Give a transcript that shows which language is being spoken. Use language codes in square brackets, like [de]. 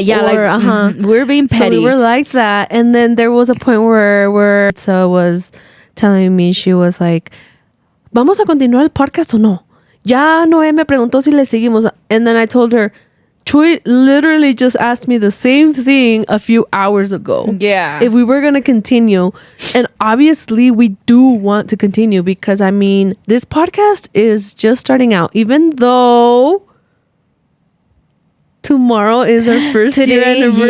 [en] Yeah, like, we're being petty. So we were like that. And then there was a point where Itza was telling me, she was like, ¿vamos a continuar el podcast o no? [es] Ya Noé me preguntó si le seguimos. [en] And then I told her, Chuy literally just asked me the same thing a few hours ago. Yeah. If we were going to continue. And obviously we do want to continue because, I mean, this podcast is just starting out. Even though tomorrow is our first year anniversary.